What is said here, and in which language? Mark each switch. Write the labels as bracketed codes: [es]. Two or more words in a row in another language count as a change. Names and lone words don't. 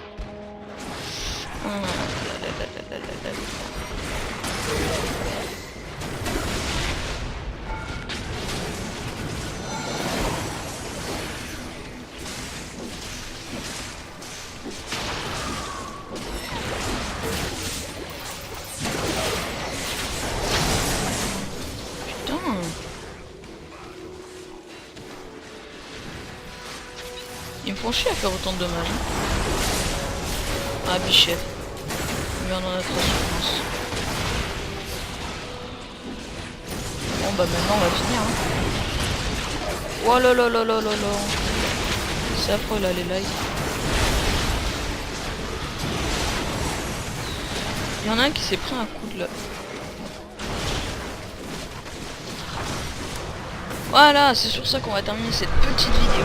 [fr] Ils me font chier à faire autant de dommages. Ah bichette. Mais on en a trop souffrance. Bon bah maintenant on va finir hein. Oh là là là là là là. C'est affreux là les lives. Il y en a un qui s'est pris un coup de là. Voilà, c'est sur ça qu'on va terminer cette petite vidéo.